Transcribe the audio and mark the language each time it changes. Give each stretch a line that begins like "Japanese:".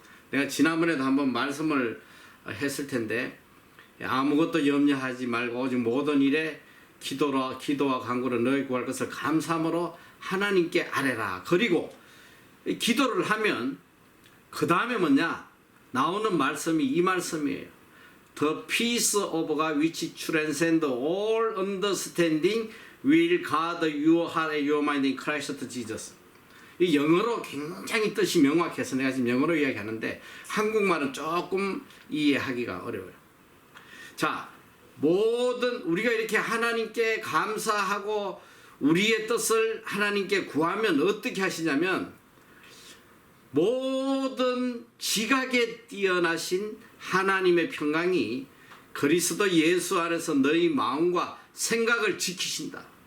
Korean: 내가 지난번에도 한번 말씀을 했을 텐데 아무것도 염려하지 말고 오직 모든 일에 기도와 간구로 너희 구할 것을 감사함으로 하나님께 아뢰라. 그리고 기도를 하면 그 다음에 뭐냐 나오는 말씀이 이 말씀이에요.
English: The peace of God which transcends all understanding will guard your heart and your mind in Christ Jesus.
Korean: 이 영어로 굉장히 뜻이 명확해서 내가 지금 영어로 이야기하는데 한국말은 조금 이해하기가 어려워요. 자, 모든 우리가 이렇게 하나님께 감사하고 우리의 뜻을 하나님께 구하면 어떻게 하시냐면 모든 지각에 뛰어나신 하나님의 평강이 그리스도 예수 안에서 너희 마음과 생각을 지키신다.